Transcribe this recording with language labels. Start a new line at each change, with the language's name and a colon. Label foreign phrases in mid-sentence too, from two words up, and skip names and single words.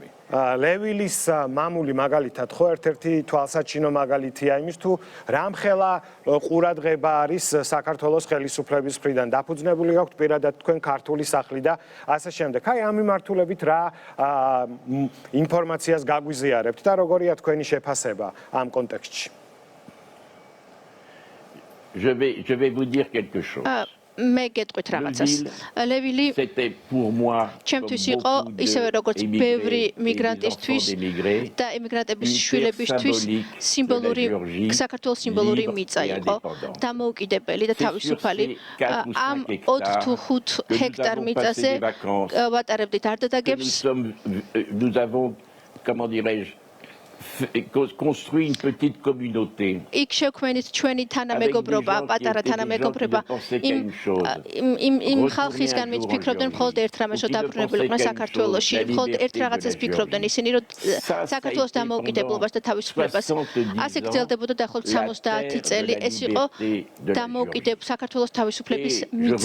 Georgian: ლევილის მამული მაგალითად, ხო, ერთ-ერთი თვალსაჩინო მაგალითია იმის თუ რამხელა ყურადღება არის საქართველოს ხელისუფლების მხრიდან დაფუძნებული გაქვთ პირადად თქვენ ქართული სახლი და ასე შემდეგ. აი ამ მიმართულებით რა ინფორმაციას გაგვიზიარებთ და როგორია თქვენი შეფასება ამ კონტექსტში?
French: Je vais vous dire quelque chose.
Georgian: მე გეტყვით რაღაცას. ლევილი ჩემთვის იყო ისევე როგორც ბევრი მიგრანტისთვის და ემიგრანტების შვილებისთვის სიმბოლური საქართველოს სიმბოლური მიწა იყო, დამოუკიდებელი და თავისუფალი. ამ 4 თუ 5 ჰექტარ მიწაზე ვატარებდით არდადაგებს.
French: Nous avons, comment dirais-je, construit une petite communauté.
Georgian: იქ შექმნით ჩვენი თანამეგობრობა, პატარა თანამეგობრობა. იმ ხალხისგან ვინც ფიქრობდნენ მხოლოდ ერთ რამეს, რომ დაბრუნებული იყვნენ საქართველოში, მხოლოდ ერთ რაღაცას ფიქრობდნენ ისინი, რომ საქართველოს დამოუკიდებლობას და თავისუფლებას. ასე გრძელდებოდა დაახლოებით 70 წელი. ეს იყო საქართველოს თავისუფლების მიწა.